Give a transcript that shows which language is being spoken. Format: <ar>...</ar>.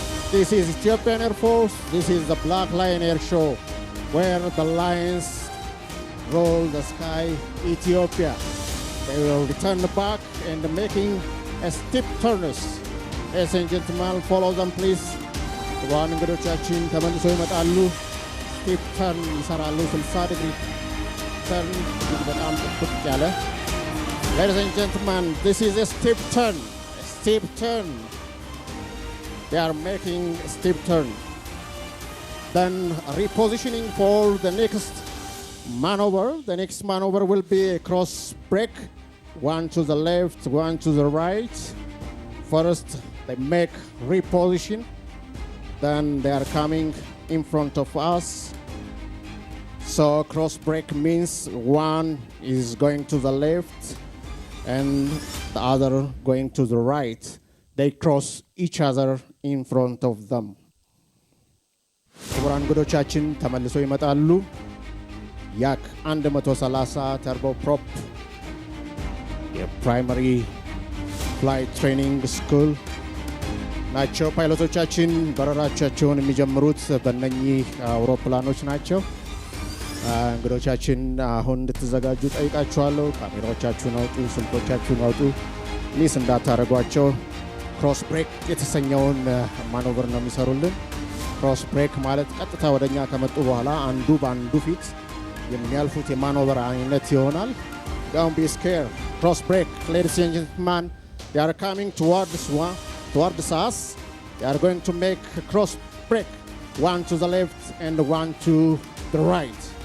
<en>This is Ethiopian Air Force. This is the Black Lion Air Show, where the lions roll the sky, Ethiopia. They will return back and making a steep turnus Ladies and gentlemen, follow them please.</en> <am>ክቡራን እንግዶቻችን ተመልሶ ይመጣሉ። ስቴፕ ተርን ይሰራሉ። 60 ዲግሪ ተርን በጣም ጥብቅ ያለ።</am> <en>Ladies and gentlemen, this is a step turn. A step turn. They are making a step turn. Then repositioning for the next maneuver. The next maneuver will be a cross break. One to the left, one to the right. First, they make reposition. Then they are coming in front of us. So cross break means one is going to the left and the other going to the right. They cross each other in front of them.</en> <am>ክቡራን እንግዶቻችን ተመልሶ ይመጣሉ። ያክ 130 ተርቦ ፕሮፕ የፕራይመሪ ፍላይት ትሬኒንግ ስኩል ናቸው። ፓይሎቶቻችን በረራቸውን የሚጀምሩት በእነኚህ አውሮፕላኖች ናቸው። እንግዶቻችን አሁን እንድትዘጋጁ ጠይቃችኋለሁ። ካሜራዎቻችሁን አውጡ፣ ስልኮቻችሁን አውጡ። ሚስ እንዳታረጓቸው። ክሮስ ብሬክ የተሰኘውን ማኖቨር ነው የሚሰሩልን። ክሮስ ብሬክ ማለት ቀጥታ ወደኛ ከመጡ በኋላ አንዱ በአንዱ ፊት የሚያልፉት የማኖቨር አይነት ይሆናል።</am> <en>Don't be scared. Cross break, ladies and gentlemen. They are coming towards us. They are going to make a cross break. One to the left and one to the right.</en>